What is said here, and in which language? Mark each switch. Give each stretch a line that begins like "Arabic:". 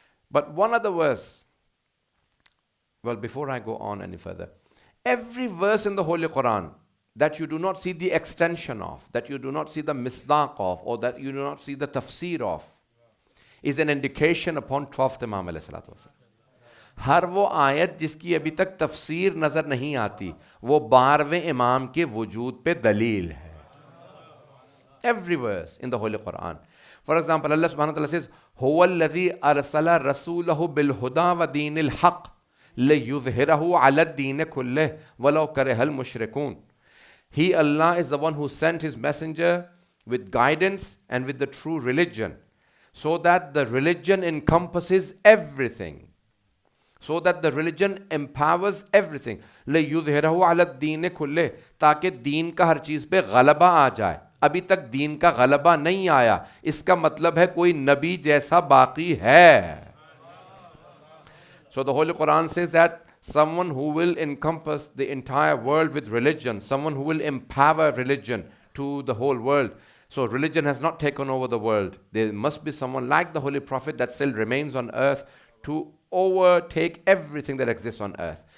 English: But one other verse, well, before I go on any further, every verse in the Holy Quran that you do not see the extension of, that you do not see the misdaq of, or that you do not see the tafsir of, is an indication upon 12th Imam alayhi salatu wasalam.
Hindi: हर वो आयत जिसकी अभी तक तफसीर नजर नहीं आती, वो 12वें इमाम के वजूद पे दलील है.
English: Every verse in the Holy Quran. For example, Allah subhanahu wa ta'ala says,
Arabic: هو الذي أرسل رسوله بالهدى ودين الحق ليظهره على الدين كله ولو كره المشركون.
English: He, Allah, is the one who sent his messenger with guidance and with the true religion, so that the religion encompasses everything. So that the religion empowers everything.
Arabic: لَيُظْهِرَهُ عَلَى الدِّينِ كُلِّهِ,
Hindi: ताकि दीन का हर चीज़ पे गलबा आ जाए. अभी तक दीन का गलबा नहीं आया, इसका मतलब है कोई नबी जैसा बाकी है.
English: So the Holy Quran says that someone who will encompass the entire world with religion, someone who will empower religion to the whole world. So religion has not taken over the world. There must be someone like the Holy Prophet that still remains on earth to overtake everything that exists on earth.